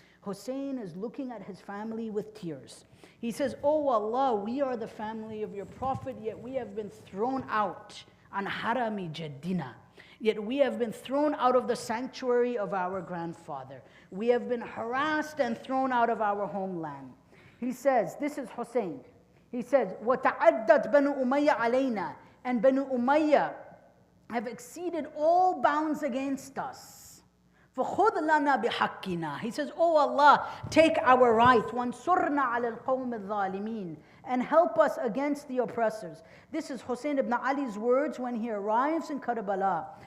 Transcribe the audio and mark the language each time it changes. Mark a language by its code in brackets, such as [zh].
[en] Hussein is looking at his family with tears. He says, "Oh Allah, we are the family of your Prophet, yet we have been thrown out [ar] an harami jaddina. [en] Yet we have been thrown out of the sanctuary of our grandfather. We have been harassed and thrown out of our homeland." He says, this is Hussein. He says, [ar] وَتَعَدَّتْ بَنُو أُمَيَّةَ عَلَيْنَا. [en] And Banu Umayyah have exceeded all bounds against us. [ar] فَخُذْ لَنَا بِحَقِّنَا. [en] He says, "Oh Allah, take our right. [ar] وَانْصُرْنَا عَلَى الْقَوْمِ الظَّالِمِينَ. [en] And help us against the oppressors." This is Hussein ibn Ali's words when he arrives in Karbala.